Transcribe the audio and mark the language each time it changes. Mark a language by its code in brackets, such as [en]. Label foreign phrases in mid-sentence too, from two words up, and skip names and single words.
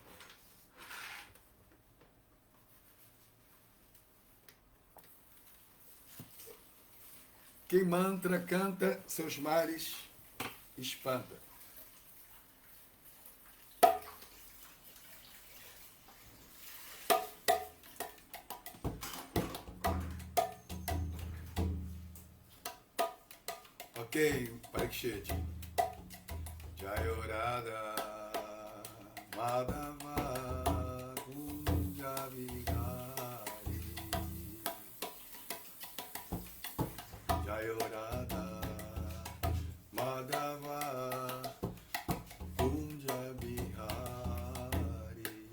[pt] Quem mantra canta, seus males espanta. Ok, Parikshit. [sa] Jayo Radha Madhava Kunja Vihari Jayo Radha Madhava Kunja Vihari